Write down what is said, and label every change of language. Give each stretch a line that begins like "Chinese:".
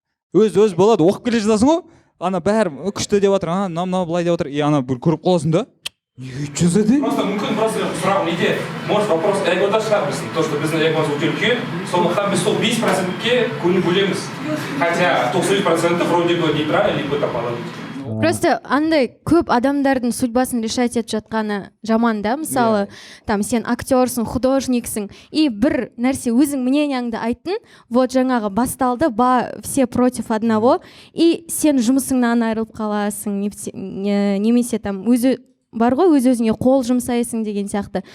Kazakh: Өз болады, оқып келе жатасың ғой, ана бәрі күшті деп жатыр, мынау былай деп жатыр, и ана бір көріп қаласың да, не жазады? Просто мүмкін сұрағым неде,
Russian: может вопрос
Kazakh: эгода шығар біздің, то, что біздің эгомыз өте үлкен, сондықтан біз сол 5%-ке көңіл бөлеміз.
Russian: Хотя 90% вроде бы нейтрально, либо там положительно.
Kazakh: Просто андай көп адамдардың судьбасын решать етіп жатқаны жаман да, мысалы, там сен актерсың, художниксың, и бір нәрсе өзің мненияңды айттың, вот жаңағы басталды,
Russian: все против одного,
Kazakh: и сен жұмысыңнан айырылып қаласың, немесе там өзі бар ғой, өз-өзіңе қол жұмсайсың деген сияқты.